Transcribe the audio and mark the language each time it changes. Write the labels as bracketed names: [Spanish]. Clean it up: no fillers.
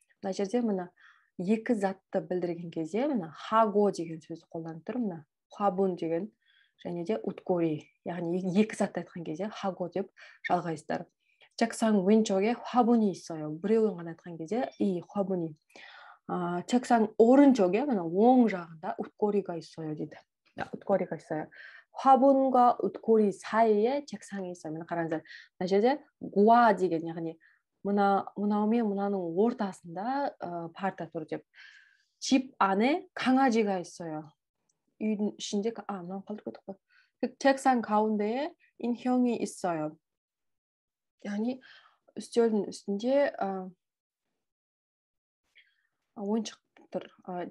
[Kazakh] мына жерде мына екі затты білдірген кезде мына 하고 деген сөзді қолданып тұр. мына 화분 деген және де 옷걸이, яғни екі затты айтқан кезде 하고 деп жалғайсыздар. [Korean] 책상 왼쪽에 화분이 있어요. [Kazakh] біреуін ғана айтқан кезде [Korean] 이 화분이. 책상 오른쪽에 [Kazakh] мына оң жағында [Korean] 옷걸이가 있어요 [Kazakh] дейді. [Korean] 옷걸이가 있어요. 화분과 옷걸이 사이에 책상이 있어요. [Kazakh] мына қараңыздар. мына жерде гуа деген, яғни мынау мен мынаның ортасында парта тұр деп. [Korean] 집 안에 강아지가 있어요. [Kazakh] үйдің ішінде, мынаны қалдырып кеттік қой. [Korean] 책상 가운데에 인형이 있어요. [Kazakh] яғни үстелдің үстінде ойыншық тұр.